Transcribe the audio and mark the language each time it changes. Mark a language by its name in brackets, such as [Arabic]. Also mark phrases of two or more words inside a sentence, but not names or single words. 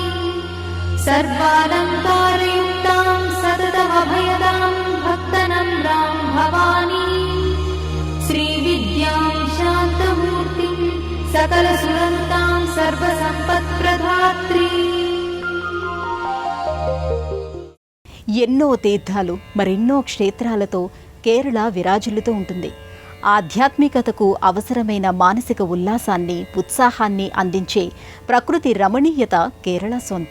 [Sanskrit] सर्वालङ्कारयुक्तां सततमभयदां भक्तनम्रां भवानी श्रीविद्यां शान्तमूर्तिं सकलसुरन्तां सर्वसम्पत्प्रदात्री. [Telugu] ఎన్నో తీర్థాలు, మరెన్నో క్షేత్రాలతో కేరళ విరాజిల్లుతూ ఉంటుంది. ఆధ్యాత్మికతకు అవసరమైన మానసిక ఉల్లాసాన్ని, ఉత్సాహాన్ని అందించే ప్రకృతి రమణీయత కేరళ సొంతం.